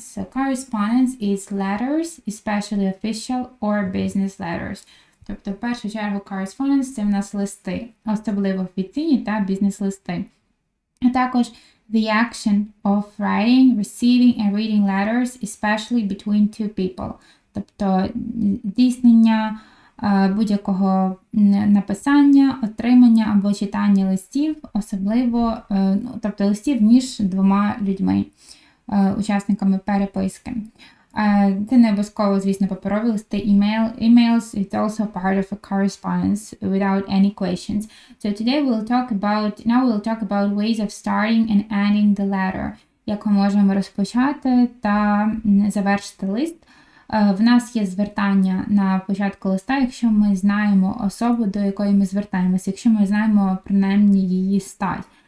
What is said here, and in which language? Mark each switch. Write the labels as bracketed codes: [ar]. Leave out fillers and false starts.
[en] So correspondence is letters, especially official or business letters. [uk] Тобто, в першу чергу, correspondence – це в нас листи, особливо офіційні та бізнес-листи. А також [en] the action of writing, receiving and reading letters, especially between two people. [uk] Тобто, здійснення будь-якого написання, отримання або читання листів, особливо, тобто листів між двома людьми, учасниками переписки. Це не обов'язково, звісно, паперові листи, [en] emails, it's also part of a correspondence without any questions. So today we'll talk about ways of starting and ending the letter. [uk] Як ми можемо розпочати та завершити лист. В нас є звертання на початку листа, якщо ми знаємо особу, до якої ми звертаємося, якщо ми знаємо принаймні її стать.